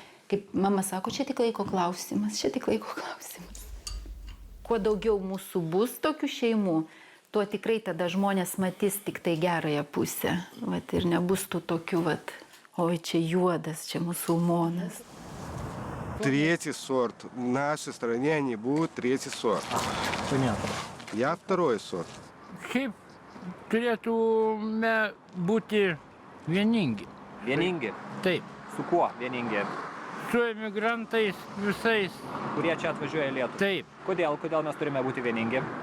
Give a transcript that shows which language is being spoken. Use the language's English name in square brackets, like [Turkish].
[Lithuanian] Kaip mama sako, čia tik laiko klausimas. Kuo daugiau mūsų bus tokių šeimų, tuo tikrai tada žmonės matys tik tai gerąją pusę. Ir nebus tų tokių, ой, čia juodas, čia musulmonas. [Russian] Третий сорт. В нашей стране они будут третий сорт. Понятно. Я второй сорт. [Lithuanian] Šiaip turėtume būti vieningi. Vieningi? Taip. Su kuo vieningi? Su emigrantais visais. Kurie čia atvažiuoja į Lietuvą? Taip. Kodėl mes turime būti vieningi?